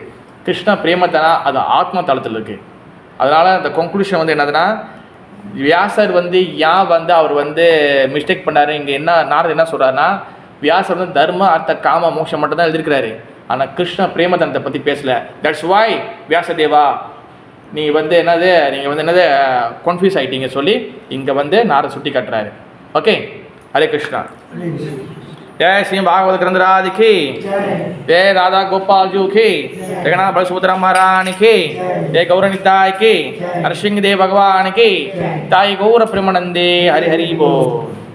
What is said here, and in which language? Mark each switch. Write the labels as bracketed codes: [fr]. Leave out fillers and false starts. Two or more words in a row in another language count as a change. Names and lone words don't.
[ta] கிருஷ்ண பிரேமதனா அது ஆத்மா தளத்தில் இருக்குது. அதனால் அந்த கன்க்ளூஷன் வந்து என்னதுன்னா, வியாசர் வந்து ஏன் வந்து அவர் வந்து மிஸ்டேக் பண்ணார், இங்கே நாரதர் என்ன சொல்கிறாருன்னா, வியாசர் வந்து தர்ம அர்த்த காம மோட்சம் மட்டும் தான் எழுதியிருக்கிறாரு, ஆனால் கிருஷ்ண பிரேமதனத்தை பற்றி பேசலை. [en] that's why [ta] வியாசதேவா நீங்கள் வந்து என்னது கன்ஃபியூஸ் ஆகிட்டீங்க சொல்லி இங்கே வந்து நாரதர் சுட்டி காட்டுறாரு. ஓகே, ஹரே கிருஷ்ணா. [hi] जय श्री भागवत ग्रंथ राज की जय, राधा गोपाल जी की, जगन्नाथ बल सुभद्रा महारानी की जय, गौरनिताय की, नरसिंह देव भगवान की, ताई गौर प्रेमानंदे, हरि हरि बोल।